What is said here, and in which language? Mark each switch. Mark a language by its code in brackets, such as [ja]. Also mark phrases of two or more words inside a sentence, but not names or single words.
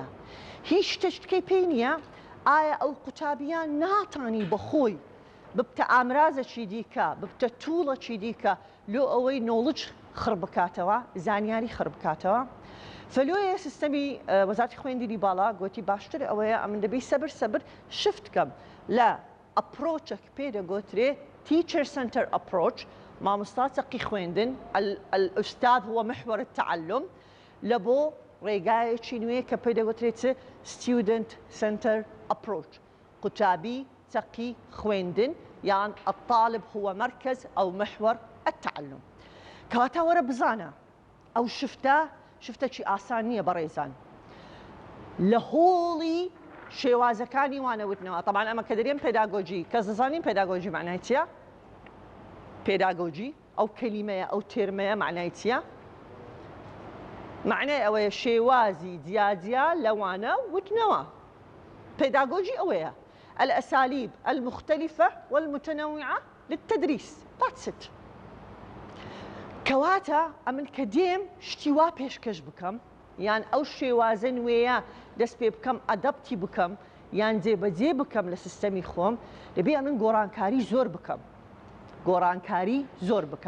[ckb] هیچ شتێکی پێی نییە ئایا ئەو قوتابیان ناتانی بەخۆی ببتە ئامرازەکی دیکە ببتە تووڵەکی دیکە لۆ ئەوەی نۆڵج خڕ بکاتەوە زانیاری خڕ بکاتەوە. فلۆیە سیستەمی وەزارەتی خوێندنی باڵا گوتی باشتر ئەوەیە ئەمن دەبێت سەبر شفت کەم لە ئەپرۆچێک پێدەگوترێ [en] teacher centre approach [ckb] مامۆستا چەقی خوێندن [ar] الأستاذ هو محور التعلم [ckb] لە بۆ ڕێگایەکی نوێ کە پێدەگوترێت [en] student centre approach [ckb] قوتابی چەقی خوێندن یان [ar] الطالب هو مركز أو محور التعلم. [ckb] کەواتە وەرە بزانە ئەو شفتێکی ئاسان نییە بەڕێزان لە هۆڵی شێوازەکانی وانەوتنەوە. طبعا ئەمە کە دەرێن پێداگۆجی کەس دەزانین پێداگۆجی معنای چییە؟ پێداگۆجی ئەو کەلیمەیە ئەو تێرمەیە معنای چییە؟ معنای ئەوەیە شێوازی جیاجیا لەوانە وتنەوە. پێداگۆجی ئەوەیە [ar] الأساليب المختلفة والمتنوعة للتدريس. [en] That's it. [ckb] کەواتە ئەمن کە دێم شتی وا پێشکەش بکەم یان ئەو شێوازە نوێیە دەست پێ بکەم ئەدەپتی بکەم یان جێبەجێ بکەم لە سیستەمی خۆم دەبێ ئەمن گۆڕانکاری زۆر بکەم.